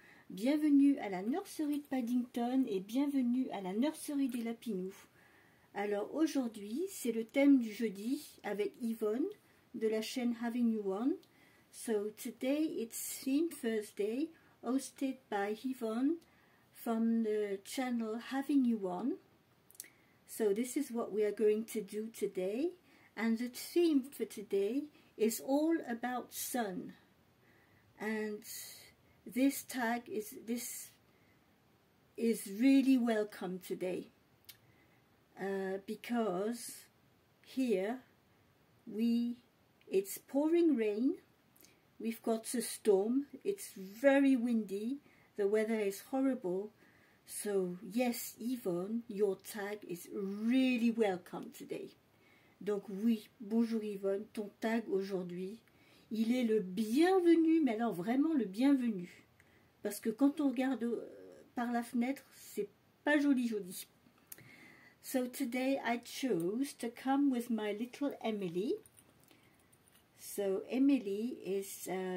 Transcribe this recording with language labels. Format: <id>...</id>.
<fr>Bienvenue à la nurserie de Paddington et bienvenue à la nurserie des Lapinous. Alors aujourd'hui, c'est le thème du jeudi avec Yvonne de la chaîne Having You On.</fr> <en>So today it's Theme Thursday, hosted by Yvonne from the channel Having You On. So this is what we are going to do today, and the theme for today is all about sun. And this tag is really welcome today because here it's pouring rain. We've got a storm. It's very windy. The weather is horrible. So, yes, Yvonne, your tag is really welcome today.</en> <fr>Donc oui, bonjour Yvonne, ton tag aujourd'hui, il est le bienvenu, mais alors vraiment le bienvenu. Parce que quand on regarde par la fenêtre, c'est pas joli joli.</fr> <en>So today I chose to come with my little Emily. So Emily is...</en>